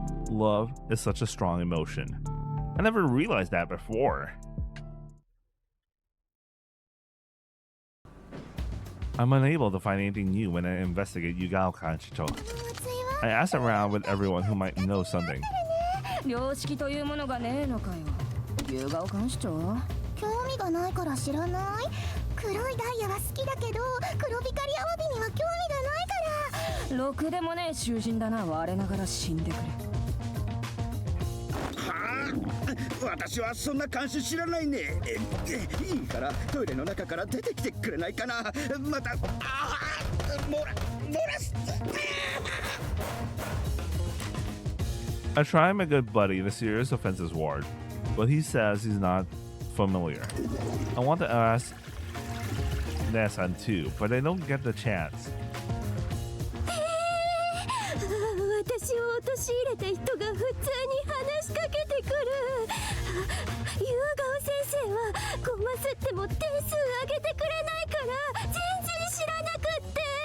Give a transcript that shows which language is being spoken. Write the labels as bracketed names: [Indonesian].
[English] Love is such a strong emotion. I never realized that before. I'm unable to find anything new when I investigate Yugao Kanchicho. I ask around with everyone who might know something. [Japanese] 良識というものがねえのかよ。夕顔監視長？興味がないから知らない。黒いダイヤは好きだけど黒光りアワビには興味がないから。ろくでもねえ囚人だな。我ながら死んでくれ。私はそんな監視知らないね。いいからトイレの中から出てきてくれないかな。また漏らす。 [English] I try my good buddy in the serious offenses ward, but he says he's not familiar. I want to ask Nasan too, but I don't get the chance. [Japanese] 私を陥れた人が普通に話しかけてくる。夕顔先生はゴマすっても点数上げてくれないから全然知らなくって。